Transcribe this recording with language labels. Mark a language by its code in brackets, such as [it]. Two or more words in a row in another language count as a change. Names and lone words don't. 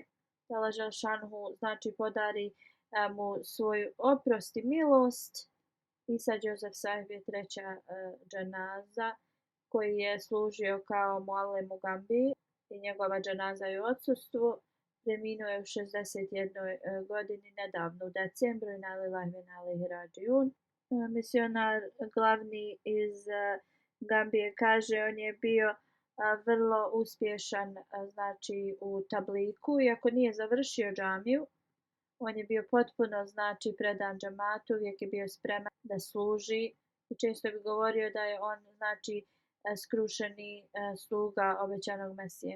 [bs] Allah Želešanuhu znači podari mu svoju oprost i milost. Isa Joseph Sahib je treća dženaza koji je služio kao muallim u Gambiji i njegova dženaza je u odsustvu. Preminuo je u 61. godini nedavno u decembru i [ar] إنا لله وإنا إليه راجعون. [bs] Misionar glavni iz Gambije kaže on je bio vrlo uspješan znači u tabliku, iako nije završio džamiju. On je bio potpuno znači predan džamatu, uvijek je bio spreman da služi i često bi govorio da je on znači skrušeni sluga obećanog Mesije.